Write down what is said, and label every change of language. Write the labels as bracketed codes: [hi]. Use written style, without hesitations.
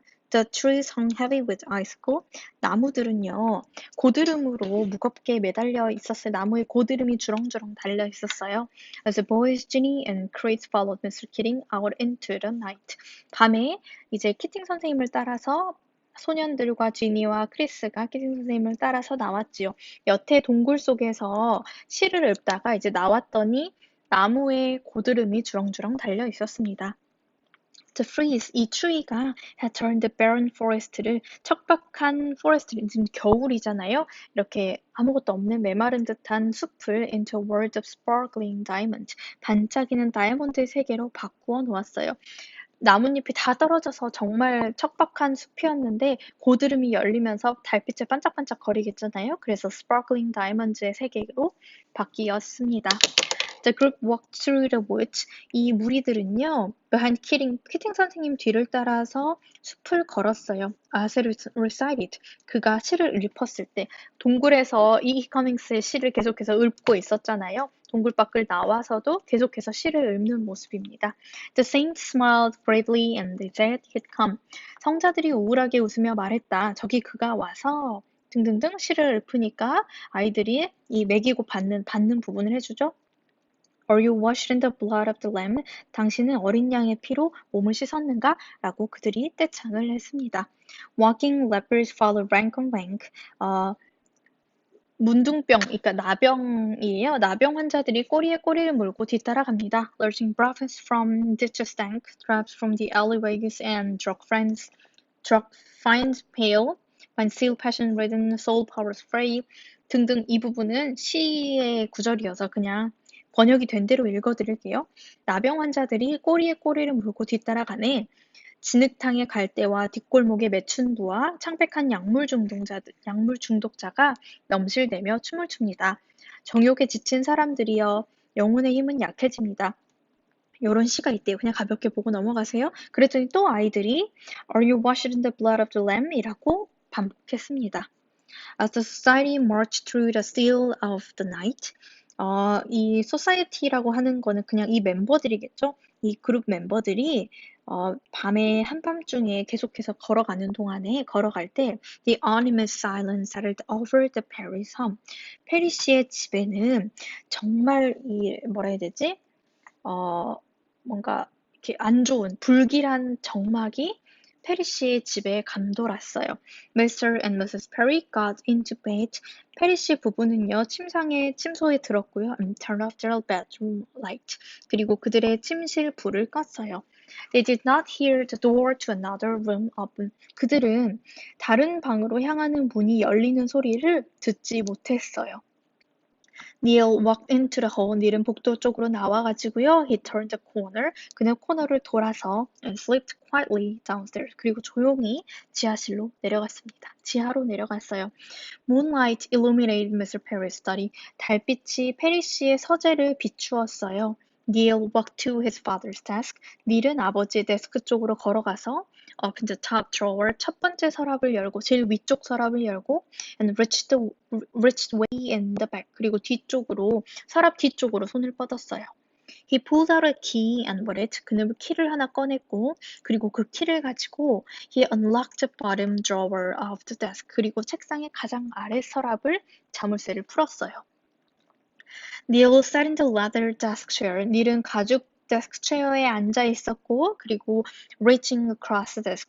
[en] The trees hung heavy with icicle. [ko] 나무들은요, 고드름으로 무겁게 매달려 있었어요. 나무에 고드름이 주렁주렁 달려 있었어요. [en] As the boys, Ginny and Chris followed Mr. Keating out into the night. [ko] 밤에 이제 키팅 선생님을 따라서 소년들과 지니와 크리스가 키팅 선생님을 따라서 나왔지요. 여태 동굴 속에서 실을 읊다가 이제 나왔더니 나무에 고드름이 주렁주렁 달려 있었습니다. 이 추위가 [en] had turned the barren forest [ko] 를 척박한 포레스트를 지금 겨울이잖아요. 이렇게 아무것도 없는 메마른 듯한 숲을 [en] into a world of sparkling diamond, [ko] 반짝이는 다이아몬드의 세계로 바꾸어 놓았어요. 나뭇잎이 다 떨어져서 정말 척박한 숲이었는데 고드름이 열리면서 달빛에 반짝반짝 거리겠잖아요. 그래서 [en] sparkling diamond [ko] 의 세계로 바뀌었습니다. [en] The group walked through the woods. [ko] 이 무리들은요, behind 키팅 선생님 뒤를 따라서 숲을 걸었어요. [en] As it recited. [ko] 그가 시를 읊었을 때, 동굴에서 E.E. 커밍스의 시를 계속해서 읊고 있었잖아요. 동굴 밖을 나와서도 계속해서 시를 읊는 모습입니다. [en] The saints smiled bravely and they said he'd come. [ko] 성자들이 우울하게 웃으며 말했다. 저기 그가 와서 등등등 시를 읊으니까 아이들이 이 먹이고 받는 부분을 해주죠. [en] Are you washed in the blood of the lamb? [ko] 당신은 어린 양의 피로 몸을 씻었는가? 라고 그들이 떼창을 했습니다. [en] Walking lepers follow rank on rank. [ko] 문둥병, 그러니까 나병이에요. 나병 환자들이 꼬리에 꼬리를 물고 뒤따라갑니다. [en] Lurching brothers from ditches stank, traps from the alleyways and drug finds pale, find seal passion ridden, soul powers fray [ko] 등등 이 부분은 시의 구절이어서 그냥 번역이 된 대로 읽어드릴게요. 나병 환자들이 꼬리에 꼬리를 물고 뒤따라가네. 진흙탕의 갈대와 뒷골목의 매춘부와 창백한 약물 중독자가 넘실대며 춤을 춥니다. 정욕에 지친 사람들이여 영혼의 힘은 약해집니다. 요런 시가 있대요. 그냥 가볍게 보고 넘어가세요. 그랬더니 또 아이들이 [en] Are you washed in the blood of the lamb? [ko] 이라고 반복했습니다. [en] As the society marched through the still of the night, [ko] 이 society라고 하는 거는 그냥 이 멤버들이겠죠? 이 그룹 멤버들이 밤에 한밤중에 계속해서 걸어갈 때 [en] the ominous silence settled over the Paris home. [ko] 페리시의 집에는 정말 뭐라 해야 되지? 뭔가 이렇게 안 좋은 불길한 정막이 페리시의 집에 감돌았어요. [en] Mr. and Mrs. Perry got into bed. [ko] 페리시 부부는요, 침소에 들었고요. [en] And turned off their bedroom light. [ko] 그리고 그들의 침실 불을 껐어요. [en] They did not hear the door to another room open. [ko] 그들은 다른 방으로 향하는 문이 열리는 소리를 듣지 못했어요. [en] Neil walked into the hall. [ko] 닐은 복도 쪽으로 나와가지고요. [en] He turned the corner. [ko] 그는 코너를 돌아서 [en] and slipped quietly downstairs. [ko] 그리고 조용히 지하로 내려갔어요. [en] Moonlight illuminated Mr. Perry's study. [ko] 달빛이 페리 씨의 서재를 비추었어요. [en] Neil walked to his father's desk. [ko] 닐은 아버지의 데스크 쪽으로 걸어가서 [en] the top drawer [ko] 첫 번째 서랍을 열고 제일 위쪽 서랍을 열고 [en] and reached way in the back. [ko] 그리고 서랍 뒤쪽으로 손을 뻗었어요. [en] He pulled out a key and with it. [ko] 그는 키를 하나 꺼냈고 그리고 그 키를 가지고 [en] he unlocked the bottom drawer of the desk. [ko] 그리고 책상의 가장 아래 서랍을 자물쇠를 풀었어요. [en] Neil sat in the leather desk chair. [ko] 닐은 가죽 데스크 체어에 앉아 있었고 그리고 [en] reaching across the desk.